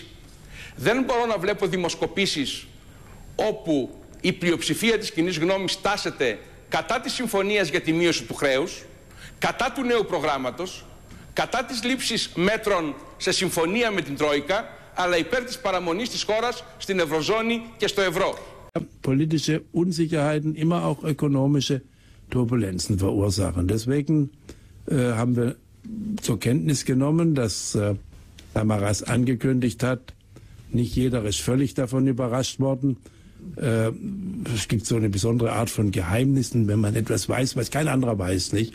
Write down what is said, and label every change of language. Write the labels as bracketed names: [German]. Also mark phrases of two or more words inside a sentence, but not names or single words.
[Greek] Δεν μπορώ να βλέπω δημοσκοπήσεις όπου η πλειοψηφία της κοινής γνώμης τάσεται κατά της συμφωνίας για τη μείωση του χρέους, κατά του νέου προγράμματος, κατά της λήψης μέτρων σε συμφωνία με την Τρόικα, αλλά υπέρ της παραμονής της χώρας στην Ευρωζώνη και στο ευρώ. [German] Politische Unsicherheiten immer auch ökonomische Turbulenzen verursachen. Deswegen haben wir zur Kenntnis genommen, dass Samaras angekündigt hat, nicht jeder ist völlig davon überrascht worden. Es gibt so eine besondere Art von Geheimnissen, wenn man etwas weiß, was kein anderer weiß, nicht?